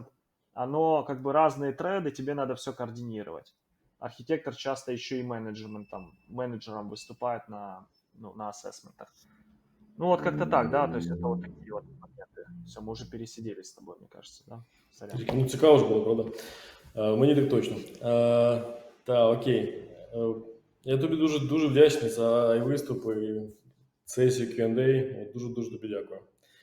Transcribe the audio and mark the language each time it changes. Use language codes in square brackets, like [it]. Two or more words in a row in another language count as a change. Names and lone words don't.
[ru] Оно как бы разные треды, тебе надо все координировать. Архитектор часто еще и менеджером выступает ну, на ассессментах. Ну, вот как-то так, да, то есть это вот такие вот моменты. Все, мы уже пересидели с тобой, мне кажется, да? Сорян. [uk] Ну, цікаво ж було, правда? Мені так точно. Так, окей. Я тобі дуже вдячний за і виступи, і сесію Q&A. Дуже тобі дякую.